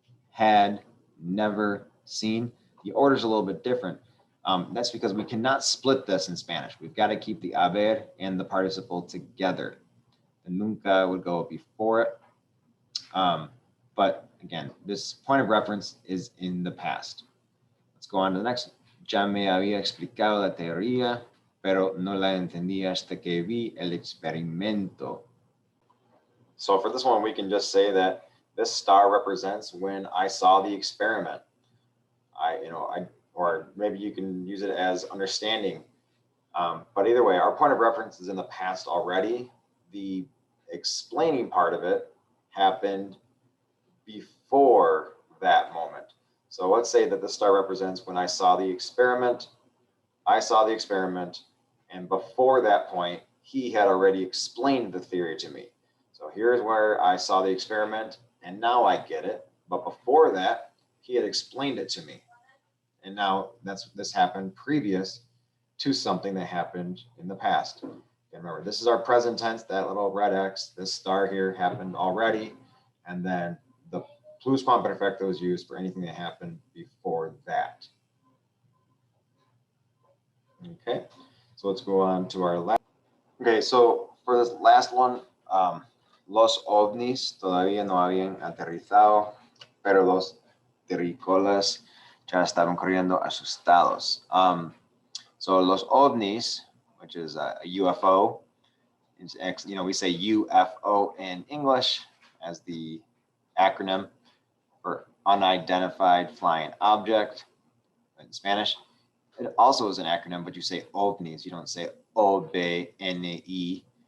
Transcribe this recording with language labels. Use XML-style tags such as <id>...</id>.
<en>Had never seen. The order's a little bit different. That's because we cannot split this in Spanish. We've got to keep the haber and the participle together. The nunca would go before it. But again, this point of reference is in the past. Let's go on to the next.</en> <es>Ya me había explicado la teoría, pero no la entendí hasta que vi el experimento.</es> <en>So for this one, we can just say that this star represents when I saw the experiment. Or maybe you can use it as understanding. But either way, our point of reference is in the past already. The explaining part of it happened before that moment. So let's say that the star represents when I saw the experiment. I saw the experiment, and before that point, he had already explained the theory to me. So here's where I saw the experiment, and now I get it. But before that, he had explained it to me. And now this happened previous to something that happened in the past. And remember, this is our present tense, that little red X, this star here happened already. And then the pluscuamperfecto is used for anything that happened before that. Okay, so let's go on to our last. Okay, so for this last one,</en> <es>los ovnis todavía no habían aterrizado, pero los terrícolas ya estaban corriendo asustados.</es> <en>So los ovnis, which is a UFO, is, you know, we say UFO in English as the acronym for unidentified flying object. In Spanish, it also is an acronym, but you say ovnis. You don't say OBNI.</en>